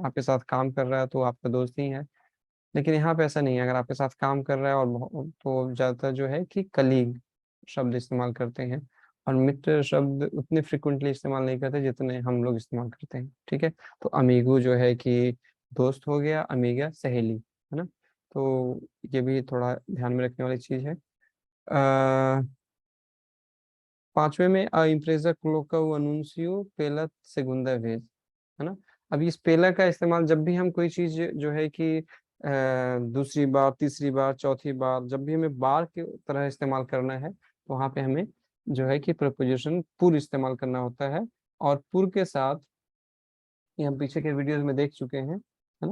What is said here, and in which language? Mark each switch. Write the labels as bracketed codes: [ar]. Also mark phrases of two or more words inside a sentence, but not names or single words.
[hi] आपके साथ काम कर रहा है तो आपका दोस्त ही है। लेकिन यहाँ पे ऐसा नहीं है, अगर आपके साथ काम कर रहा है और तो ज़्यादातर जो है कि कलीग शब्द इस्तेमाल करते हैं, और मित्र शब्द उतने फ्रिक्वेंटली इस्तेमाल नहीं करते जितने हम लोग इस्तेमाल करते हैं। ठीक है, तो अमीगो जो है कि दोस्त हो गया, अमीगा सहेली, है ना। तो ये भी थोड़ा ध्यान में रखने वाली चीज़ है। पांचवे में [pt] a empresa coloca o anúncio pela segunda vez, [hi] है ना। अब इस पेला का इस्तेमाल जब भी हम कोई चीज जो है कि दूसरी बार, तीसरी बार, चौथी बार, जब भी हमें बार की तरह इस्तेमाल करना है तो वहां पे हमें जो है कि प्रपोजिशन पुर इस्तेमाल करना होता है। और पुर के साथ, ये हम पीछे के वीडियोस में देख चुके हैं, है ना।